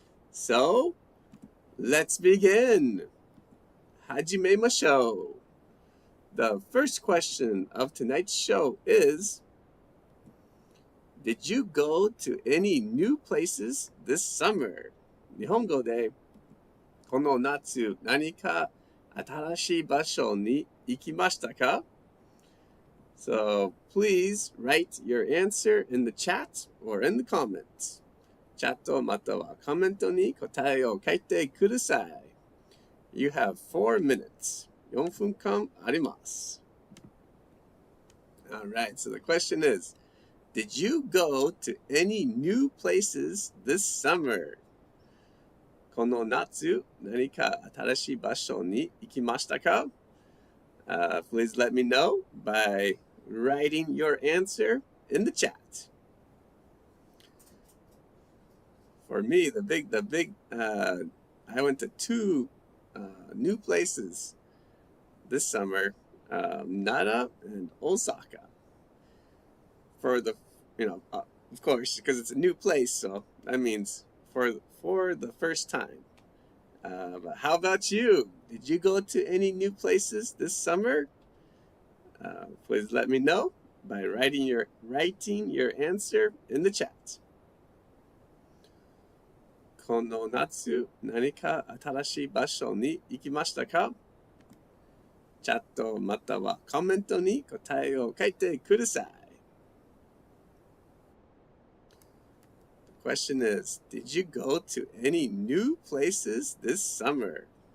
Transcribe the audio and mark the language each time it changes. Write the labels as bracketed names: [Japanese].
[English] So, let's begin. [Japanese] Hajimemashou. [English] The first question of tonight's show is, did you go to any new places this summer? [Japanese] 日本語で、この夏何か新しい場所に行きましたか? [English] So please write your answer in the chat or in the comments. [Japanese] チャットまたはコメントに答えを書いてください. [English] You have 4 minutes. [Japanese] 4分間あります. [English] All right, so the question is, did you go to any new places this summer? [Japanese] この夏、何か新しい場所に行きましたか? [English] Please let me know by writing your answer in the chat. For me, I went to two new places this summer, Nara and Osaka. For the, of course, because it's a new place, so that means for the first time. But how about you? Did you go to any new places this summer? Please let me know by writing your answer in the chat. [Japanese] この夏、何か新しい場所に行きましたか? チャットまたはコメントに答えを書いてください。 [English] The question is, did you go to any new places this summer?